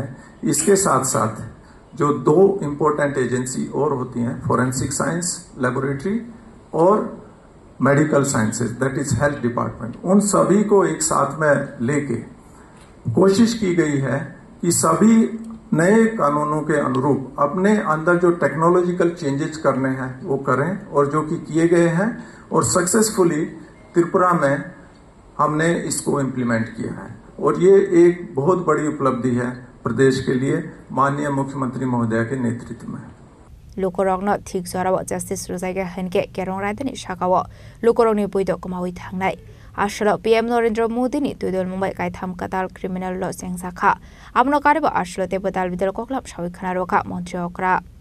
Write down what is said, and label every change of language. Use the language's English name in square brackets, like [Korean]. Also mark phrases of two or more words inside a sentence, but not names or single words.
[Hindi] इसके साथ साथ जो 2 [English] important agency [Hindi] और होती हैं, [English] forensic science laboratory [Hindi] और [English] medical sciences, that is health department, [Hindi] उन सभी को एक साथ में लेके कोशिश की गई है कि सभी नए कानूनों के अनुरूप अपने अंदर जो [English] technological changes [Hindi] करने हैं वो करें, और जो कि किए गए हैं और सक्सेसफुली त्रिपुरा में हमने इसको इम्प्लीमेंट किया है। और ये एक बहुत बड़ी उपलब्धि है प्रदेश के लिए माननीय मुख्यमंत्री महोदय के नेतृत्व में। [Kok Borok] लोकरंगनो थिक जराव जस्टिस रुजाइगे हनके केरंग रायदनि शाखाव लोकरंगनि बुइदो कमावि थांनाय आश्र पीएम नरेंद्र मोदी नि तुइदल मुंबई कायथाम काताल [English] criminal law [Kok Borok] सेंसाखा आमनो कारेब आश्र ते बदाल बिदल कोकलाम सावि खाना रोखा मन्त्री अक्रा